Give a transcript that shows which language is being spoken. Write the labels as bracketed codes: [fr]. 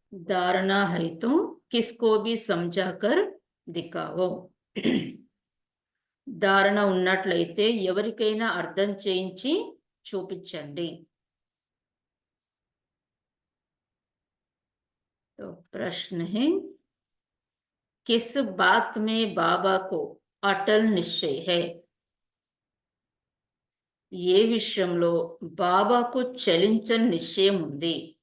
[hi] धारणा है तो किसको भी समझाकर दिखाओ। [te] ధారణ ఉన్నట్లయితే ఎవరికైనా అర్థం చేయించి చూపించండి. [hi] तो प्रश्न है, किस बात में बाबा को అటల్ నిశ్చయ్ హై. [te] ఏ విషయంలో బాబాకు చలించని నిశ్చయం ఉంది?